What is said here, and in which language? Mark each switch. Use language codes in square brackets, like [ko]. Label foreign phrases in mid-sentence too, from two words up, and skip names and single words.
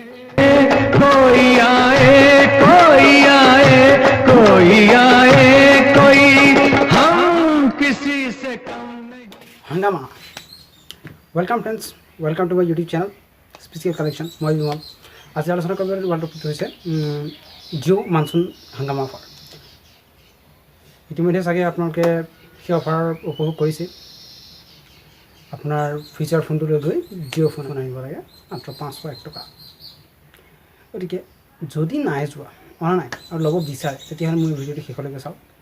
[hi] कोई आए कोई आए कोई आए कोई हम किसी से कम नहीं। हंगामा। [en] Welcome friends, welcome to my YouTube channel special collection. [hi] मैं विमल। आज आलोचना [as] কৰিব ওৱান টপিক হৈছে জিঅ' মানচুন হাংগামা অফাৰ। ইতিমধ্যে চাগে আপোনালোকে সেই অফাৰ উপভোগ কৰিছে। আপোনাৰ [en] feature phoneটো [as] লৈ গৈ জিঅ' ফোন আনিব লাগে মাত্ৰ 501 টকা। গতিকে যদি নাই যোৱা অনা নাই আৰু ল'ব বিচাৰে তেতিয়াহ'লে মোৰ ভিডিঅ'টো শেষলৈকে চাওক।